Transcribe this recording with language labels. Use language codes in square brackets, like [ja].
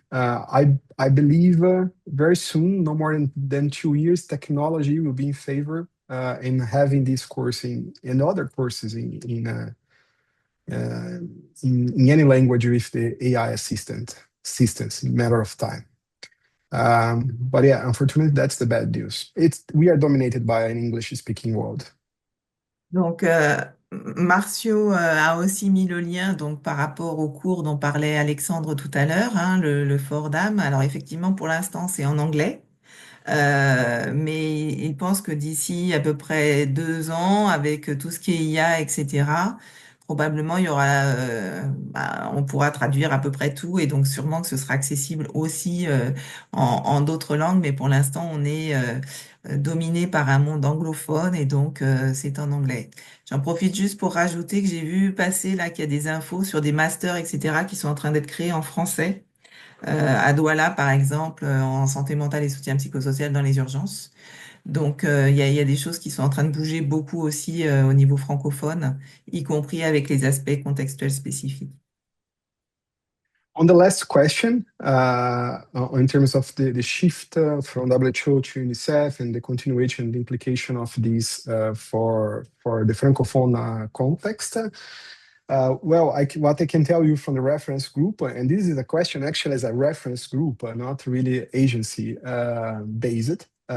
[en] I believe very soon, no more than 2 years, technology will be in favor in having this course and other courses in any language with the AI assistance in a matter of time. But yeah, unfortunately, that's the bad news. We are dominated by an English-speaking world. [fr] Donc, Marcio a aussi mis le lien donc, par rapport au cours dont parlait Alexandre tout à l'heure, le fort d'âme. Alors, effectivement, pour l'instant, c'est en anglais. Mais il pense que d'ici à peu près 2 ans, avec tout ce qui est IA, etc., probablement il y aura, on pourra traduire à peu près tout, et donc sûrement que ce sera accessible aussi en d'autres langues. Mais pour l'instant, on est dominé par un monde anglophone, et donc c'est en anglais. J'en profite juste pour rajouter que j'ai vu passer là qu'il y a des infos sur des masters, etc., qui sont en train d'être créés en français. À Douala, par exemple, en santé mentale et soutien psychosocial dans les urgences. Donc, il y a des choses qui sont en train de bouger beaucoup aussi au niveau francophone, y compris avec les aspects contextuels spécifiques. [en] On the last question, in terms of the shift from WHO to UNICEF and the continuation and the implication of these for the Francophone context, well, what I can tell you from the reference group, and this is a question actually as a reference group, not really agency based,